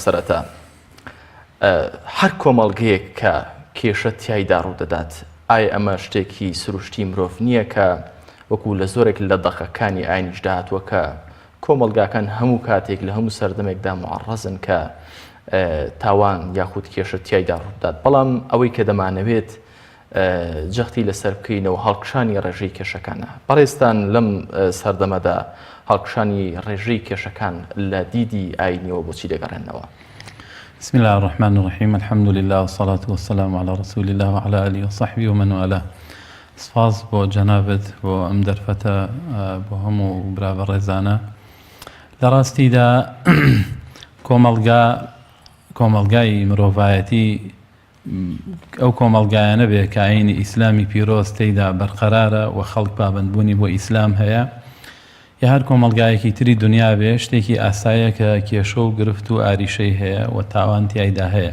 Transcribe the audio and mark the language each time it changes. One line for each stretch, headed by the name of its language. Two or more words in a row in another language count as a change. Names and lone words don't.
Central Kurdish: سەرەتا هەر کۆمەڵگەیەک کە کێشە تیایدا ڕوودەدات، ئایا ئەمە شتێکی سروشتی مرۆڤ نییە کە وەکو لە زۆرێک لە دەقەکانی ئاینیشدا هاتووە کە کۆمەڵگاکان هەموو کاتێک لە هەموو سەردەمێکدا معڕەزن کە تاوان یاخود کێشە تیایدا ڕوودات، بەڵام ئەوەی کە دەمانەوێت جەختی لەسەر بکەینەوە هەڵکشانی ڕێژەی کێشەکانە. بەڕێستان لەم سەردەمەدا هەڵکشانی ڕێژەی کێشەکان لە دیدی ئاینیەوە بۆچی دەگەڕێنەوە؟
Arabic: بسم الله الرحمن الرحيم، الحمد لله والصلاة والسلام على رسول الله وعلى آله وصحبه ومن والاه.
Central Kurdish: سپاس بۆ جەنابەت بۆ ئەم دەرفەتە بۆ هەموو برا بەڕێزانە. لە ڕاستیدا کۆمەڵگای مرۆڤایەتی ئەو کۆمەڵگایانە بێ کە ئاینی ئیسلامی پیرۆز تێیدا بەرقەرارە و خەڵک پابەندبوونی بۆ ئیسلام هەیە، یا هەر کۆمەڵگایەکی تری دنیا بێ شتێکی ئاسایە کە کێشە و گرفت و ئاریشەی هەیە و تاوان تیایدا هەیە.